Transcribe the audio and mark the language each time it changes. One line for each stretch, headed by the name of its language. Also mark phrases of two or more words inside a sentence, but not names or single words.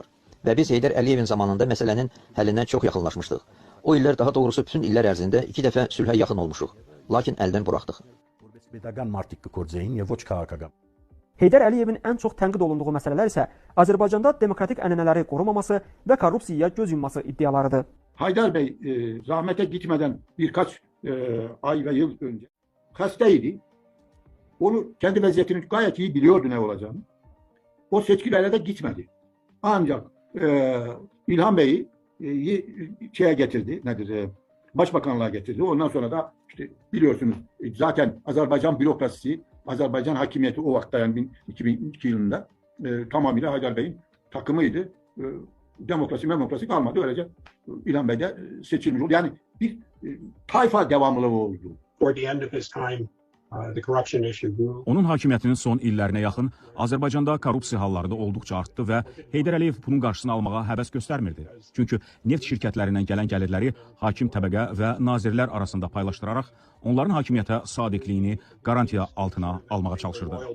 Azerbaijani: Və biz Heydər Əliyevin zamanında məsələnin həllinə çox yaxınlaşmışdıq. O illər, daha doğrusu bütün illər ərzində 2 dəfə sülhə yaxın olmuşuq. Lakin əldən buraxdıq. Heydər Əliyevin ən çox tənqid olunduğu məsələlər isə Azərbaycanda demokratik ənənələri qorumaması və korrupsiyaya göz yumması iddialarıdır.
Turkish: Haydar Bey rahmete gitmeden birkaç ay ve yıl önce hastaydı. Onu kendi vaziyetini gayet iyi biliyordu ne olacağını. O seçkilere de gitmedi. Ancak İlhan Bey'i şeye getirdi, başbakanlığa getirdi. Ondan sonra da işte biliyorsunuz zaten Azerbaycan bürokrasisi, Azerbaycan hakimiyeti o vakti yani 2002 yılında tamamıyla Haydar Bey'in takımıydı. Demokrasi kalmadı. Öylece İlhan Bey de seçilmiş oldu. Yani bir tayfa devamlılığı oldu.
Azerbaijani: Onun hakimiyyətinin son illərinə yaxın Azərbaycanda korrupsiya halları da olduqca artdı və Heydər Əliyev bunun qarşısını almağa həvəs göstərmirdi. Çünki neft şirkətlərindən gələn gəlirləri hakim təbəqə və nazirlər arasında paylaşdıraraq onların hakimiyyətə sadiqliyini garantiya altına almağa çalışırdı.